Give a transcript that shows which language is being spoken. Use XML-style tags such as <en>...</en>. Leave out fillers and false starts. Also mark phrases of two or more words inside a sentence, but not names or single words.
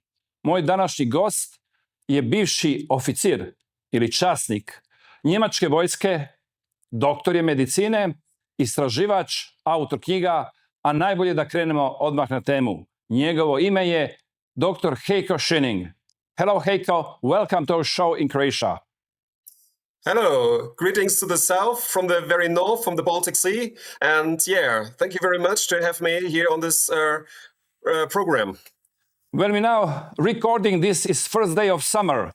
<hr>Moj današnji gost je bivši oficir ili časnik Njemačke vojske, doktor je medicine, istraživač, autor knjiga, a najbolje da krenemo odmah na temu. Njegovo ime je dr. Heiko Schöning.</hr> <en>Hello Heiko, welcome to our show in Croatia. Hello, greetings to the south, from the very north, from the Baltic Sea, and thank you very much to have me here on this program. When we now recording this is first day of summer.</en>